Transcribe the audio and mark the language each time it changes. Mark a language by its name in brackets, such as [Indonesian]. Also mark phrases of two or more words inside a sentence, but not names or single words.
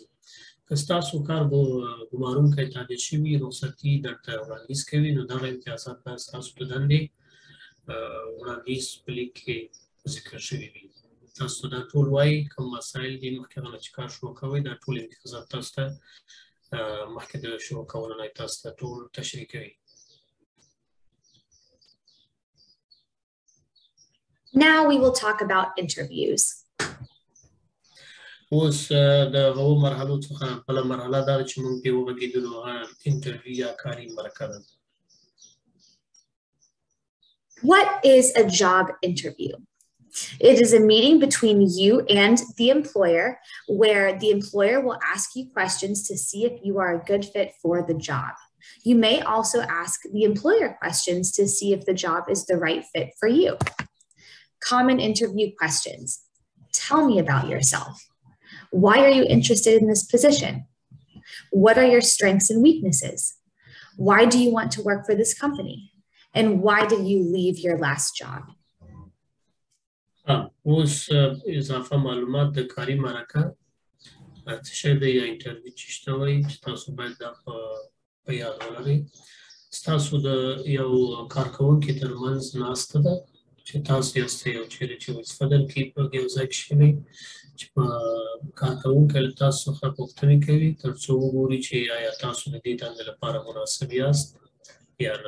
[Pashto] که ستاسو کار ګمارونکی تعدیل شوي رخصتي درته وړاندیز کوي نو دغه امتیازات به ستاسو د دندې وړاندیز په لیک کې ذکر شوي وي. تاسو ته دا ټول وایي کوم مسایل دي مخکې هغه نه چې کار شروع کوئ دا ټول امتیازات تاسو ته مخکې د شروع کولو نه تاسو ته ټول تشریح کوي. [English] Now we will talk about interviews. [Pashto] اوس د هغو مرحلو څخه بله مرحله دا ده چې موږ پرې وغږېدلو هغه انټرویو یا کاري مرکه ده. [English] What is a job interview? It is a meeting between you and the employer where the employer will ask you questions to see if you are a good fit for the job. You may also ask the employer questions to see if the job is the right fit for you. Common interview questions. Tell me about yourself. Why are you interested in this position? What are your strengths and weaknesses? Why do you want to work for this company? And why did you leave your last job? [Pashto] اوس اضافه معلومات د کاري مرکه څه شی دی یا انټرویو چې شته وایي چې تاسو باید دا په یاد ولرئ. ستاسو د یو کارکوونکي ترمنځ ناسته ده چې تاسو یاست یو چیرې چې وظیفه درکړي په یو ځای کې شوي چې په کارکوونکی له تاسو څخه پوښتنې کوي تر څو وګوري چې آیا تاسو د دې دندې لپاره مناسب یاست یا نه.